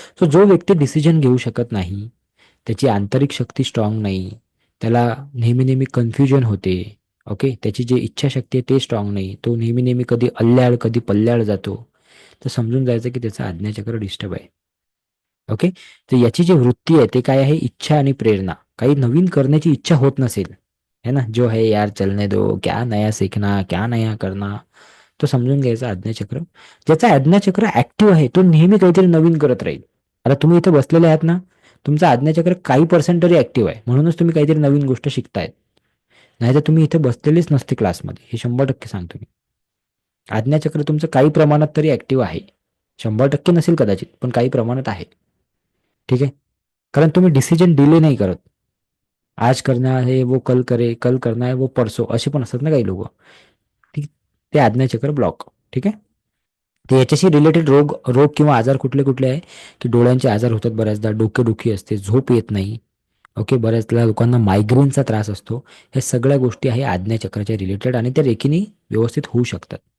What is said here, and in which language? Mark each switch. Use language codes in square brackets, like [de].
[mr] So जो व्यक्ती decision घेऊ शकत नाही, त्याची आंतरिक शक्ती स्ट्रॉंग नाही, त्याला नेहमी-नेहमी कन्फ्युजन होते. ओके. त्याची जी इच्छाशक्ती आहे ते स्ट्रॉंग नाही. तो नेहमी-नेहमी कधी अल्ल्याळ, कधी पल्ल्याळ जातो. तर समजून जायचं की त्याचा आज्ञाचक्र डिस्टर्ब आहे. ओके. तर याची जी वृत्ती आहे ते काय आहे? इच्छा आणि प्रेरणा. काही नवीन करण्याची इच्छा होत नसेल, [hi] है ना? जो है यार चलने दो, क्या नया सीखना, क्या नया करना. [mr] तो समजून घ्यायचा आज्ञाचक्र. ज्याचा आज्ञाचक्र ऍक्टिव्ह आहे तो नेहमी काहीतरी नवीन करत राहील. आता तुम्ही इथे बसलेले आहात ना, तुमचं आज्ञाचक्र काही पर्सेंट तरी ऍक्टिव्ह आहे, म्हणूनच तुम्ही काहीतरी नवीन गोष्ट शिकतायत. नाहीतर तुम्ही इथे बसलेलेच नसते क्लासमध्ये, हे 100% सांगतो मी. आज्ञाचक्र तुमचं काही प्रमाणात तरी ऍक्टिव्ह आहे. 100% नसेल कदाचित, पण काही प्रमाणात आहे. ठीक आहे. कारण तुम्ही डिसिजन डिले नाही करत. [hi] आज करना है वो कल करे, कल करना है वो परसो, [mr] असे पण असतात ना काही लोक. ठीक. ते आज्ञाचक्र ब्लॉक. ठीक आहे. तर याच्याशी रिलेटेड रोग रोग किंवा आजार कुठले कुठले आहे? की डोळ्यांचे आजार होतात बऱ्याचदा, डोकेदुखी असते, झोप येत नाही. ओके. बऱ्याचदा लोकांना मायग्रेनचा त्रास असतो. ह्या सगळ्या गोष्टी आहे आज्ञाचक्राच्या रिलेटेड आणि त्या रेकीने व्यवस्थित होऊ शकतात.